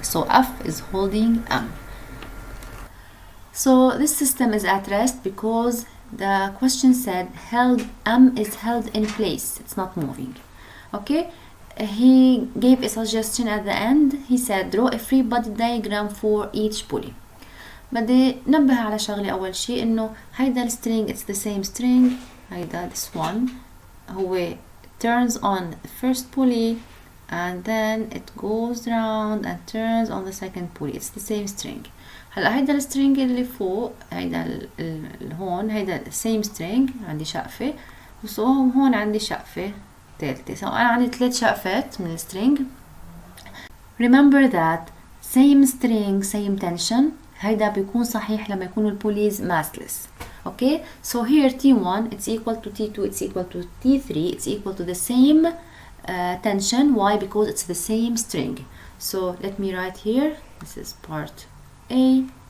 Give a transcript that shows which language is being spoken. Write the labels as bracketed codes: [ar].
[en] So F is holding M. So this system is at rest because the question said M is held in place, it's not moving. Okay, he gave a suggestion at the end. He said draw a free body diagram for each pulley. [ar] بدي نبه على شغلة أول شيء إنه هيدا السترينج [en] it's the same string. [ar] هيدا [en] this one [ar] هو [en] turns on the first pulley and then it goes round and turns on the second pulley. It's the same string. [ar] هلا هيدا السترينج اللي فوق هيدا هون هيدا [en] same string [ar] عندي شقفة، وهون عندي شقفة ثالثة. so أنا عندي 3 شقفات من السترينج. [en] remember that same string same tension [ar] هيدا بيكون صحيح لما يكونوا البوليز [en] massless. okay, so here T1 it's equal to T2 it's equal to T3 it's equal to the same tension. Why? Because it's the same string. So let me write here, this is part A.